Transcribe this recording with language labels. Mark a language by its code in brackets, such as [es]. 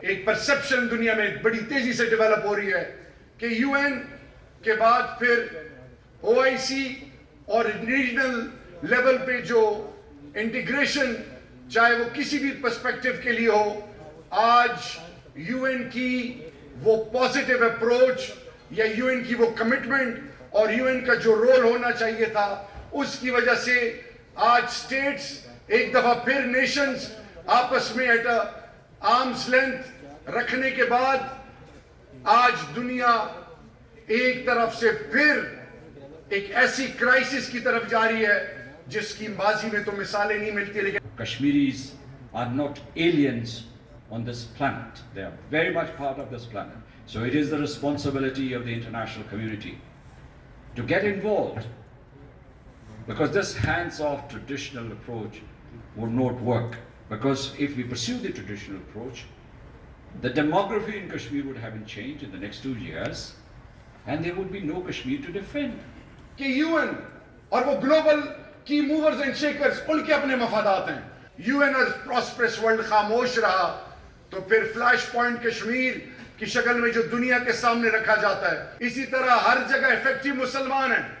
[ur] ایک پرسپشن دنیا میں بڑی تیزی سے ڈیولپ ہو رہی ہے کہ یو این کے بعد پھر او آئی سی اور ریجنل لیول پہ جو انٹیگریشن چاہے وہ کسی بھی پرسپیکٹو کے لیے ہو, آج یو این کی وہ پازیٹیو اپروچ یا یو این کی وہ کمٹمنٹ اور یو این کا جو رول ہونا چاہیے تھا اس کی وجہ سے آج سٹیٹس ایک دفعہ پھر نیشنز آپس میں ایٹ آرمز لینتھ رکھنے کے بعد آج دنیا ایک طرف سے پھر ایک ایسی کرائسس کی طرف جا رہی ہے جس کی ماضی میں تو مثالیں نہیں ملتی. لیکن [en] Kashmiris are not aliens on this planet. They are very much part of this planet. So it is the responsibility of the international community to get involved, because this hands-off traditional approach would not work. Because if we pursue the traditional approach, the demography in Kashmir would have been changed in the next 2 years, and there would be no Kashmir to defend. [ur] کہ you N اور وہ global کی movers and shakers ان کے اپنے مفادات ہیں. You N اور prosperous world خاموش رہا تو پھر فلیش پوائنٹ کشمیر کی شکل میں جو دنیا کے سامنے رکھا جاتا ہے, اسی طرح ہر جگہ افیکٹو مسلمان ہیں.